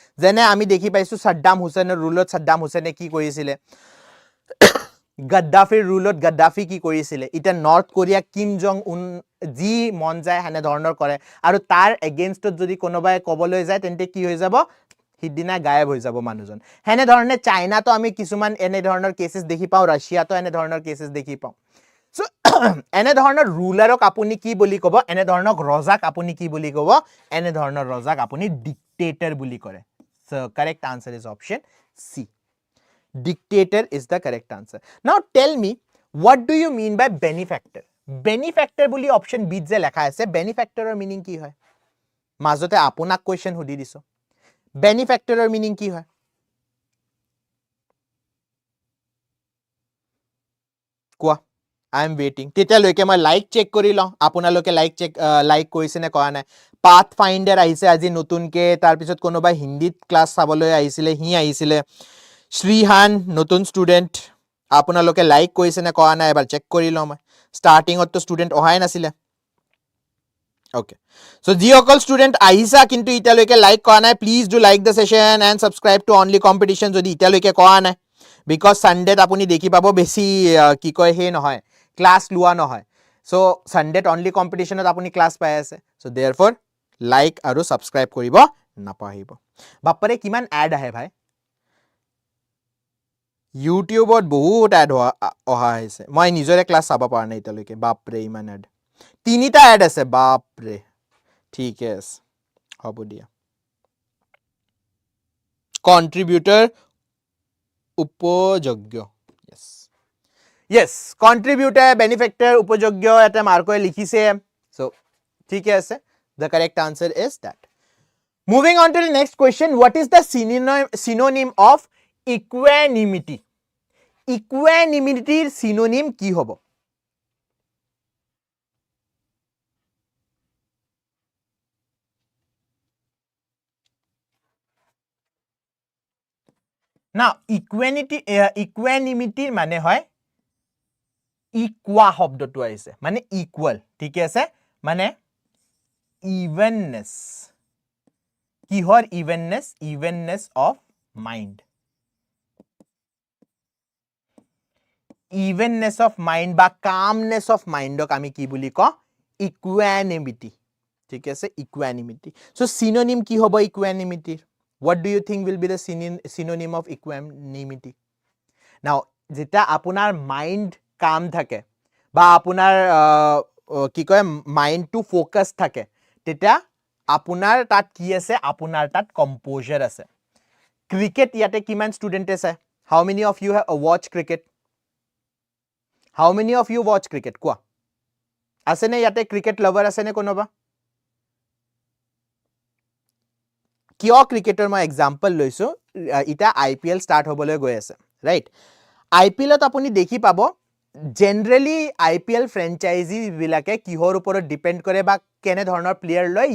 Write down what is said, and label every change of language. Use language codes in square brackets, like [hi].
[as] যেনে আমি দেখি পাইছো সাদ্দাম হুছেইনৰ ৰুলত সাদ্দাম হুছেইনে কি কৰিছিলে, গদ্দাফিৰ ৰুলত গদ্দাফি কি কৰিছিলে, এতিয়া নৰ্থ কোৰিয়া কিম জং উন যি মন যায় হেনে ধৰণৰ কৰে, আৰু তাৰ এগেইনষ্টত যদি কোনোবাই কবলৈ যায় তেন্তে কি হৈ যাব, সিদিনা গায়ব হৈ যাব মানুহজন। হেনে ধৰণে চাইনাতো আমি কিছুমান এনে ধৰণৰ কেसेছ দেখি পাওঁ, ৰাছিয়াতো এনে ধৰণৰ কেছেছ দেখি পাওঁ। সো এনে ধৰণৰ ৰুলাৰক আপুনি কি বুলি ক'ব, এনে ধৰণৰ ৰজাক আপুনি কি বুলি ক'ব, এনে ধৰণৰ ৰজাক আপুনি ডিক্টেটৰ বুলি কৰে। [en] So correct answer is option C. Dictator is the correct answer. Now tell me, what do you mean by benefactor? [as] Benefactor বুলি option B যে লেখা আছে, benefactor ৰ meaning কি হয়? মাজতে আপোনাক question সুধি দিছো, benefactor ৰ meaning কি হয়? [en] কোৱা, I am waiting. [as] তেতিয়ালৈকে মই লাইক চেক কৰি লওঁ, আপোনালোকে লাইক কৰিছে নে কৰা নাই। পাথ ফাইণ্ডাৰ আহিছে আজি নতুনকে, তাৰপিছত কোনোবাই হিন্দীত ক্লাছ চাবলৈ আহিছিলে, হি আহিছিলে। শ্ৰীহান নতুন ষ্টুডেণ্ট, আপোনালোকে লাইক কৰিছে নে কৰা নাই এবাৰ চেক কৰি লওঁ মই। ষ্টাৰ্টিঙততো ষ্টুডেণ্ট অহাই নাছিলে। অ'কে, চ' যিসকল ষ্টুডেণ্ট আহিছা কিন্তু এতিয়ালৈকে লাইক কৰা নাই, please do like the session and subscribe two only competition যদি এতিয়ালৈকে কৰা নাই, বিকজ ছানডেত আপুনি দেখি পাব বেছি কি কয় সেই নহয়, ক্লাছ লোৱা নহয়। চ' ছানডেত অনলি কম্পিটিশ্যনত আপুনি ক্লাছ পাই আছে। চ' দেয়াৰ ফৰ লাইক আৰু ছাবস্ক্ৰাইব কৰিব নাপাহৰিব। বাপৰে কিমান এড আহে ভাই, ইউটিউবত বহুত এড অহা হৈছে, মই নিজৰে ক্লাছ চাব পৰা নাই এতিয়ালৈকে। বাপৰে ইমান এড, 3টা এড আছে, বাপৰে। ঠিকে আছে, হ'ব দিয়া। কন্ট্ৰিবিউটৰ উপযোগ্য, yes, কন্ট্ৰিবিউটৰ বেনিফেক্টৰ উপযোগ্য এটা মাৰ্কই লিখিছে। চ' ঠিকে আছে, [en] the correct answer is that. Moving on to the next question, what is the synonym of equanimity? [as] Equanimity synonym কি হ'ব? Now equanimity মানে হয় ইকুয়া শব্দটো আহিছে, মানে ইকুয়াল, ঠিক আছে, মানে ইভেননেস। [en] কিহৰ evenness? Evenness of mind. [as] Evenness of mind বা কামনেস অফ মাইন্ডক আমি কি বুলি কওঁ? ইকুয়ানিমিটি, ঠিক আছে, ইকুয়ানিমিটি। সো সিনোনিম কি হ'ব ইকুয়ানিমিটিৰ? [en] What do you think will be the synonym of equanimity? [as] Now, যেতিয়া আপোনাৰ মাইন্ড কাম থাকে বা আপোনাৰ কি কয় মাইন্ডটো ফোকাস থাকে, তেতিয়া আপোনাৰ তাত কি আছে? আপোনাৰ তাত কম্পোজাৰ আছে। ক্ৰিকেট ইয়াতে কিমান ষ্টুডেণ্ট আছে? [en] How many of you have watch cricket? How many of you watch cricket? [as] কোৱা, আছে নে ইয়াতে ক্ৰিকেট লাভাৰ আছে নে কোনোবা? কিয় ক্ৰিকেটৰ মই এক্সাম্পল লৈছো, এটা IPL ষ্টাৰ্ট হ'বলৈ গৈ আছে, ৰাইট? IPLত আপুনি দেখি পাব জেনাৰেলি IPL ফ্ৰেঞ্চাইজি বিলাকে কিহৰ ওপৰত ডিপেণ্ড কৰে বা কেনে ধৰণৰ প্লেয়াৰ লয়?